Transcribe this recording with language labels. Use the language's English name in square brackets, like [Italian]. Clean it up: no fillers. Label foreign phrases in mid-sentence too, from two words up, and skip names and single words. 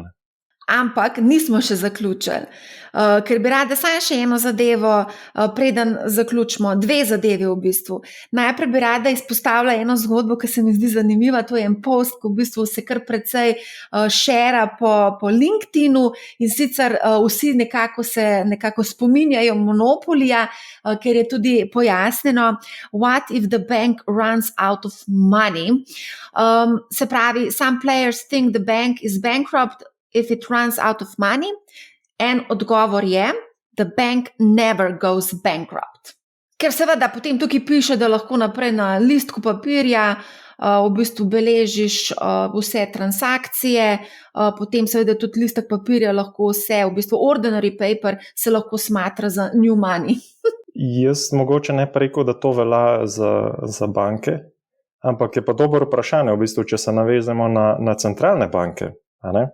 [Slovenian] Ampak nismo še zaključili, ker bi rada samo še eno zadevo, preden zaključimo, dve zadevi v bistvu. Najprej bi rada izpostavila eno zgodbo, ki se mi zdi zanimiva, to je en post, ki v bistvu se kar precej šera po LinkedInu in sicer vsi nekako spominjajo Monopolija, ker je tudi pojasnjeno, [English] what if the bank runs out of money? [Slovenian] Se pravi, [English] some players think the bank is bankrupt if it runs out of money, [Slovenian] en odgovor je, [English] the bank never goes bankrupt. [Slovenian] Ker seveda potem tukaj piše, da lahko naprej na listku papirja v bistvu beležiš vse transakcije, potem seveda tudi listek papirja lahko vse, v bistvu [English] ordinary paper [Slovenian] se lahko smatra za [English] new money. [Slovenian] Jaz mogoče ne rekel, da to velja za banke, ampak je pa dobro vprašanje, v bistvu, če se navezemo na centralne banke, a ne?